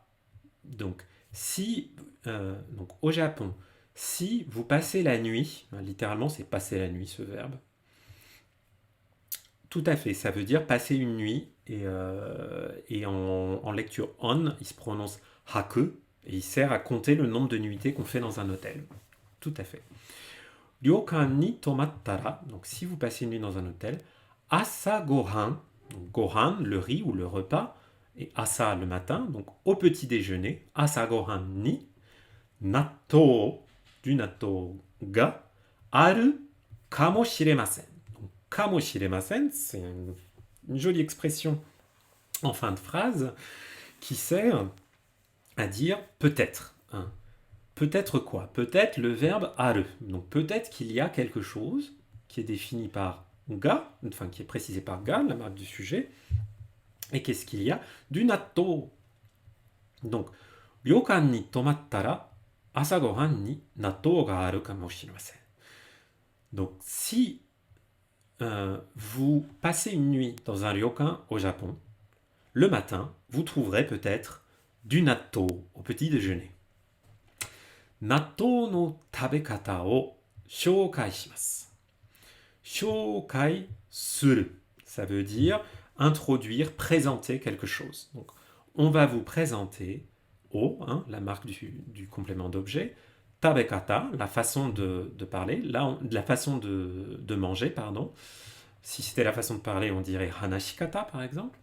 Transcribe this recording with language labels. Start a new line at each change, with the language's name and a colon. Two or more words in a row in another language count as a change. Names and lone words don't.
French: Donc, si, donc au Japon, si vous passez la nuit, hein, littéralement c'est passer la nuit ce verbe, tout à fait, ça veut dire passer une nuit, et en lecture on, il se prononce haku, et il sert à compter le nombre de nuitées qu'on fait dans un hôtel. Tout à fait.
Japanese: 旅館に泊まったら,
French: donc si vous passez une nuit dans un hôtel,
Japanese: 朝ご飯,
French: donc gohan, le riz ou le repas, et asa le matin, donc au petit déjeuner,
Japanese: 朝ご飯に納豆,
French: du natto
Japanese: があるかもしれません.
French: Donc kamoshiremasen, c'est une jolie expression en fin de phrase qui sert à dire peut-être. Hein. Peut-être quoi? Peut-être le verbe aru. Donc peut-être qu'il y a quelque chose qui est défini par ga, enfin qui est précisé par ga, la marque du sujet. Et qu'est-ce qu'il y a? Du natto. Donc,
Japanese: 旅館に泊まったら朝ご飯に納豆があるかもしれません.
French: Donc si vous passez une nuit dans un ryokan au Japon, le matin, vous trouverez peut-être du natto au petit déjeuner.
Japanese: 納豆の食べ方を紹介します. 紹介する.
French: Ça veut dire introduire, présenter quelque chose. Donc, on va vous présenter o, hein, la marque du complément d'objet, tabekata, la façon de parler, la façon de manger, pardon. Si c'était la façon de parler, on dirait hanashikata, par exemple.